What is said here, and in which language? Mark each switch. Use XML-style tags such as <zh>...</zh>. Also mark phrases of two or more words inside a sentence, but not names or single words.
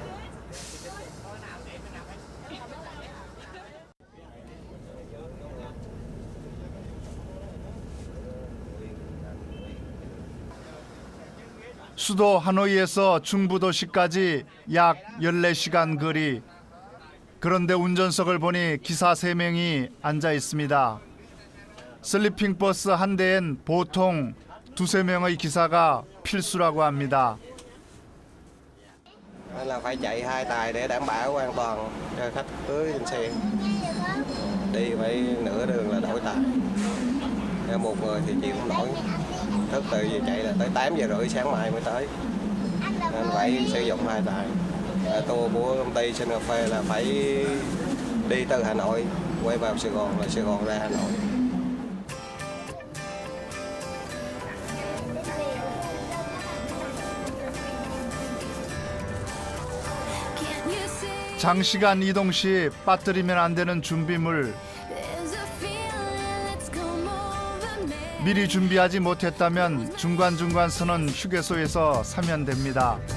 <ko>수도 하노이에서 중부도시까지 약 14시간 거리. 그런데 운전석을 보니 기사 3명이 앉아 있습니다. 슬리핑 버스 한 대엔 보통 2-3명의 기사가 필수라고 합니다.</ko> <vi>Nên là phải chạy 2 tài để đảm bảo an toàn cho khách cưới trên xe. Đi phải nửa đường là đổi tài. Một người thì chịu không nổi. Thức từ giờ chạy là tới 8 giờ rưỡi sáng mai mới tới. Nên phải sử dụng 2 tài. Tour của công ty Sun Cafe là phải đi từ Hà Nội quay vào Sài Gòn, là Sài Gòn ra Hà Nội.</vi> <ko>장시간 이동 시 빠뜨리면 안 되는 준비물. 미리 준비하지 못했다면 중간중간 서는 휴게소에서 사면 됩니다.</ko>